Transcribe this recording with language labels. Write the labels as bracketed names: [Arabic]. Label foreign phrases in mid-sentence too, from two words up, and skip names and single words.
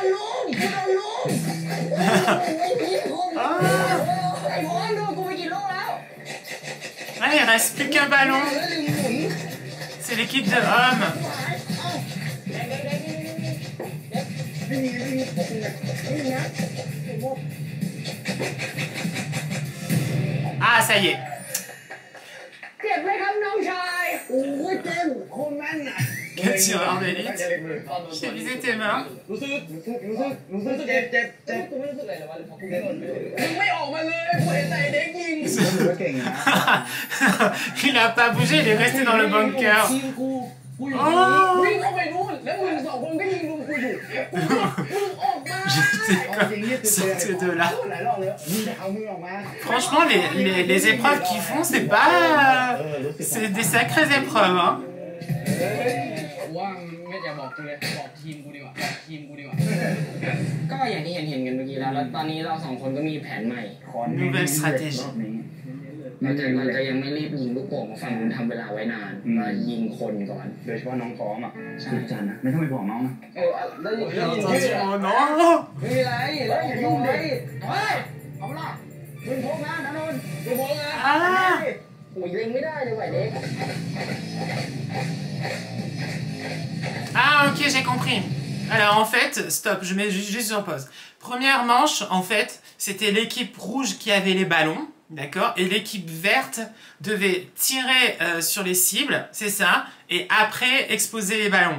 [French] Ah, il reste plus qu'un ballon. C'est l'équipe de hommes. Ah, ça y est. [Thai] เจ็บไหมครับน้องชายโอ้ยเจ็บคนนั้นน่ะ [French] Quel tireur d'élite. J'ai visé tes mains. [Thai] รู้สึกเจ็บ กูไม่รู้สึกอะไรเลยวะเพราะกูไม่โดนเลยมึงไม่ออกมาเลยกูเห็นแต่เด็กยิง เก่งนะ [French] Il a pas bougé, il est resté dans le bunker. [Thai] ทีมกูอยู่วิ่งเข้าไปนู่นแล้วมึงสองคนก็ยิงลุงกูอยู่มึงออกมา [French] Sortez de là. [Thai] หลายรอบแล้วเอามือออกมา [French] Franchement, les épreuves qu'ils font, c'est pas... C'est des sacrées épreuves, hein. [Thai] ว่าไม่จะบอกกูเลยบอกทีมกูดีกว่าก็อย่างที่เห็นกันเมื่อกี้แล้วตอนนี้เราสองคนก็มีแผนใหม่ [French] Nouvelle stratégie. [Thai] เราจะยังไม่รีบยิงลูกโป่งฝั่งนู้นทำเวลาไว้นานมายิงคนก่อน โดยเฉพาะน้องพร้อมอ่ะสุดจันนะไม่ต้องไปบอกน้องนะ แล้วยิง [French] Oh non. [Thai] ไม่มีไรแล้วอย่ายุ่งเลยเฮ้ยเอาละมึงพกนะนนท์มึงพกนะ Ah. โอ้ยเล็งไม่ได้เลยว่ะเด็ก [French] Ah, ok, j'ai compris. Alors, en fait, stop, je mets juste sur pause. Première manche, en fait, c'était l'équipe rouge qui avait les ballons, d'accord? Et l'équipe verte devait tirer sur les cibles, c'est ça, et après exploser les ballons.